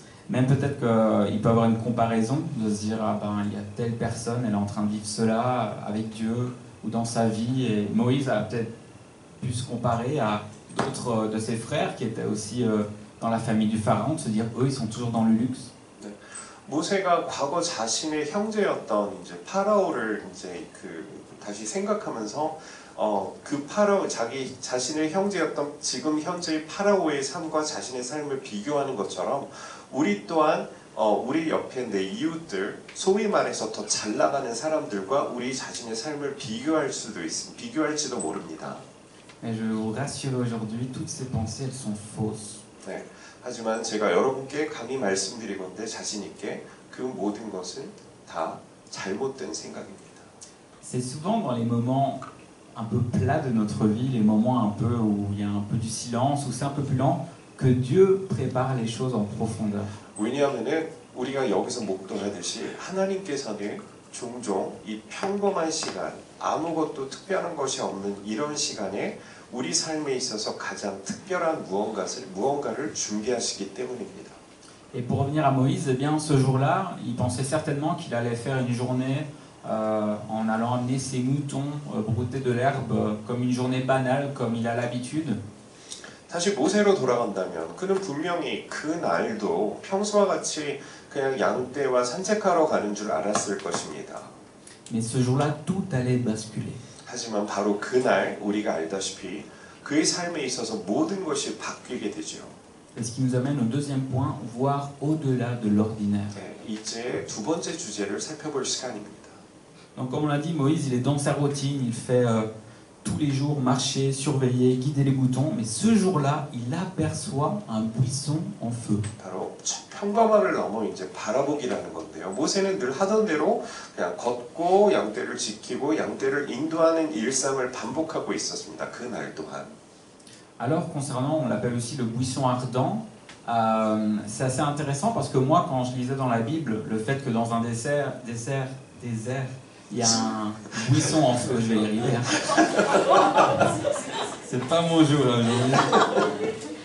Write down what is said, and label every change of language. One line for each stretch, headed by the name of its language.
French: Même peut-être qu'il peut avoir une comparaison, de se dire ah ben il y a telle personne, elle est en train de vivre cela avec Dieu ou dans sa vie, et Moïse a peut-être pu se comparer à d'autres de ses frères qui étaient aussi dans la famille du pharaon, de se dire eux ils sont toujours dans le luxe.
Korean: 모세가 과거 자신의 형제였던 이제 파라오를 이제 다시 생각하면서 그 파라오 자기 자신의 형제였던 지금 현재의 파라오의 삶과 자신의 삶을 비교하는 것처럼 우리 또한 우리 옆에 내 이웃들 소위 말해서 더 잘 나가는 사람들과 우리 자신의 삶을 비교할지도 모릅니다.
French: Mais je vous rassure aujourd'hui, toutes ces pensées elles sont fausses.
Korean: 네, 하지만 제가 여러분께 감히 말씀드리건대 자신 있게 그 모든 것은 다 잘못된 생각입니다.
French: C'est souvent dans les moments un peu plats de notre vie, les moments un peu où il y a un peu du silence, où c'est un peu plus lent, que Dieu prépare les choses en profondeur.
Korean: 왜냐하면은 우리가 여기서 목도하듯이 하나님께서는 종종 이 평범한 시간, 아무것도 특별한 것이 없는 이런 시간에 우리 삶에 있어서 가장 특별한 무언가를 준비하시기 때문입니다.
French: Et pour revenir à Moïse, eh bien, ce jour-là, il pensait certainement qu'il allait faire une journée en allant amener ses moutons brouter de l'herbe comme une journée banale, comme il a l'habitude.
Korean: 다시 모세로 돌아간다면 그는 분명히 그 날도 평소와 같이 그냥 양떼와 산책하러 가는 줄 알았을 것입니다.
French: Mais ce jour-là, tout allait basculer.
Korean: 하지만 바로 그날 우리가 알다시피 그의 삶에 있어서 모든 것이 바뀌게 되죠.
French: Et ce qui nous amène au deuxième point, voir au-delà de l'ordinaire.
Korean: 네, 이제 두 번째 주제를 살펴볼 시간입니다.
French: Donc comme on l'a dit, Moïse, il est dans sa routine, il fait tous les jours marcher, surveiller, guider les moutons, mais ce jour-là, il aperçoit un buisson en feu.
Korean: 바로 평범함을 넘어 이제 바라보기라는 건데요. 모세는 늘 하던 대로 그냥 걷고 양떼를 지키고 양떼를 인도하는 일상을 반복하고 있었습니다. 그 날 또한.
French: Alors concernant, on l'appelle aussi le buisson ardent, c'est assez intéressant parce que moi, quand je lisais dans la Bible, le fait que dans un désert, il y a un buisson en feu, je vais y arriver. Hein. C'est pas mon jour là aujourd'hui.